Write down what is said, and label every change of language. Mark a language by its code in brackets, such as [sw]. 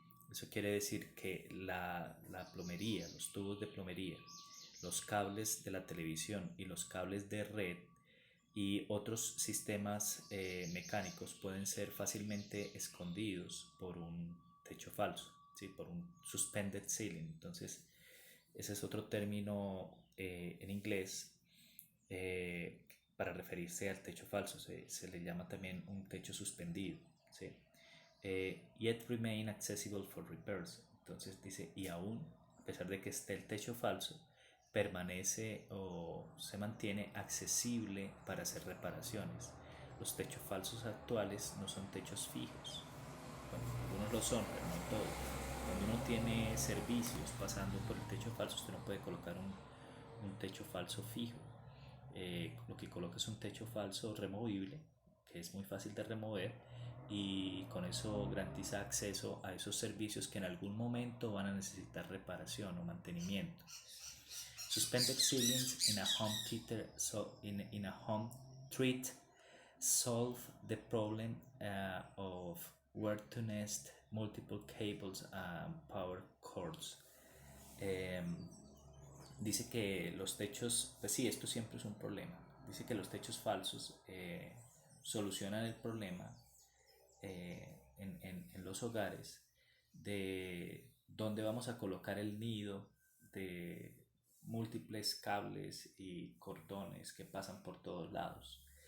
[es] Eso quiere decir que la plomería, los tubos de plomería, los cables de la televisión y los cables de red y otros sistemas mecánicos pueden ser fácilmente escondidos por un techo falso, ¿sí? Por un suspended ceiling. Entonces, ese es otro término en inglés eh, para referirse al techo falso. Se le llama también un techo suspendido, ¿sí? [en] Yet remain accessible for repairs. [es] Entonces dice, y aún, a pesar de que esté el techo falso, permanece o se mantiene accesible para hacer reparaciones. Los techos falsos actuales no son techos fijos. Bueno, algunos lo son, pero no todos. Cuando uno tiene servicios pasando por el techo falso, usted no puede colocar un techo falso fijo. Lo que coloca es un techo falso removible, que es muy fácil de remover, y con eso garantiza acceso a esos servicios que en algún momento van a necesitar reparación o mantenimiento. [en] Suspended ceilings in a home theater, in a home treat solve the problem of where to nest multiple cables and power cords. [es] Eh, Dice que los techos, pues sí, esto siempre es un problema. Dice que los techos falsos solucionan el problema en los hogares de dónde vamos a colocar el nido de múltiples cables y cordones que pasan por todos lados.